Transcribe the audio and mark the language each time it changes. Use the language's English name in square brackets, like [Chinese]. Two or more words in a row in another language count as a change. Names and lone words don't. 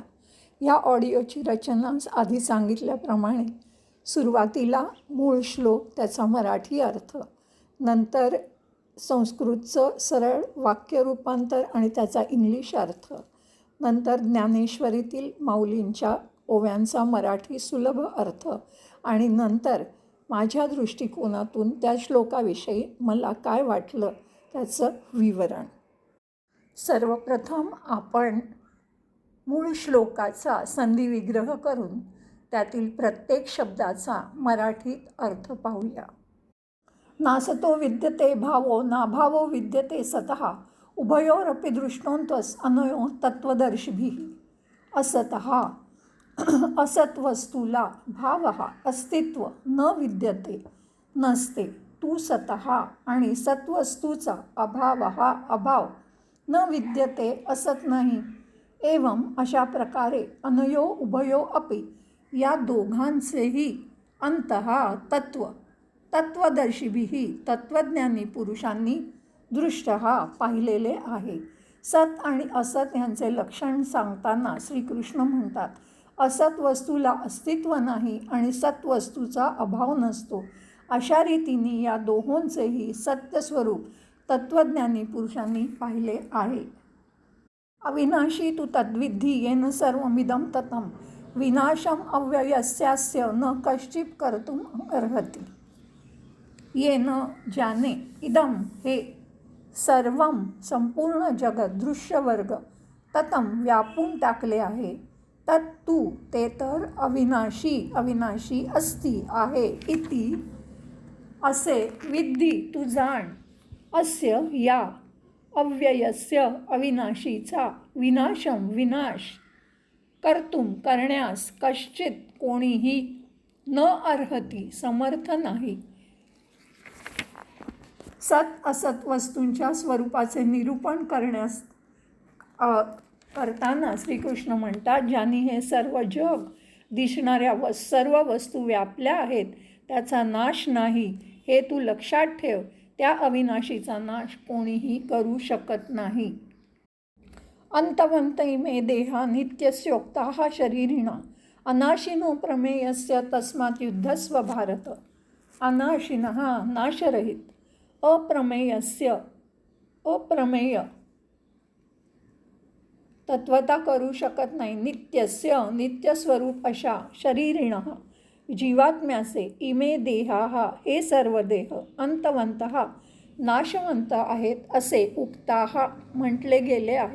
[Marathi] या ऑडिओची रचना आधी सांगितल्याप्रमाणे सुरुवातीला मूळ श्लोक, त्याचा मराठी अर्थ, नंतर संस्कृतचं सरळ वाक्य रूपांतर आणि त्याचा इंग्लिश अर्थ, नंतर ज्ञानेश्वरीतील माऊलींच्या ओव्यांचा मराठी सुलभ अर्थ आणि नंतर माझ्या दृष्टिकोनातून त्या श्लोकाविषयी मला काय वाटलं त्याचं विवरण. सर्वप्रथम आपण मूळ श्लोकाचा संधिविग्रह करून त्यातील प्रत्येक शब्दाचा मराठीत अर्थ पाहूया. [Sanskrit] नासतो विद्यते भावो नाभावो विद्यते सतः उभयोरपि दृष्टोंत्वस अनयो तत्वदर्शिभिः. [Marathi] असतः असत वस्तूला भाव अस्तित्व न विद्यते, नसते. तू सतः आणि सत्वस्तूचा अभाव अभाव न विद्यते, असत नाही. एवं अशा प्रकारे [Sanskrit] अनयो उभयो अपि [Marathi] या दोघांचेही अंतः तत्व तत्वदर्शिभिः तत्वज्ञानी पुरुषांनी दृष्टः पाहिलेले आहे. सत आणि असत यांचे लक्षण सांगताना श्रीकृष्ण म्हणतात, असत वस्तूला अस्तित्व नाही आणि सत्वस्तूचा अभाव नसतो. अशा रीतीने या दोहोंचेही सत्यस्वरूप तत्वज्ञानी पुरुषांनी पाहिले आहे. [Sanskrit] अविनाशी तू तद्विद्धी येन सर्वमिदं ततं विनाशम अव्ययस्यास्य न कश्चित् कर्तुम अर्हति. [Marathi] येन ज्याने इदम हे सर्वम संपूर्ण जगत दृश्यवर्ग ततं व्यापून टाकले आहे, तत्तू ते तर अविनाशी अस्ति आहे इति असे विद्धी तू जाण. अस्य या अव्ययस्य अविनाशीचा विनाशम विनाश कर्तुम करण्यास कश्चित कोणीही न अर्हती समर्थ नाही. सत असत वस्तूंच्या स्वरूपाचे निरूपण करताना श्रीकृष्ण म्हणतात, ज्यांनी हे सर्व जग दिसणाऱ्या सर्व वस्तू व्यापल्या आहेत त्याचा नाश नाही, हे तू लक्षात ठेव. त्या अविनाशीचा नाश कोणीही करू शकत नाही. [Sanskrit] अंतवंत इमे देहा नित्यस्योक्ताः शरीरिणा अनाशिनो प्रमेयस्य तस्मात् युद्धस्व भारत. [Marathi] अनाशिनः नाशरहित, अप्रमेय तत्वता करू शकत नाही, नित्यस्य नित्यस्वरूप अशा शरीरिणः जीवात्म्याचे, इमे देहाः हे सर्व देह, अंतवंतः नाशवंत आहेत असे उक्ताः म्हटले गेले आहे.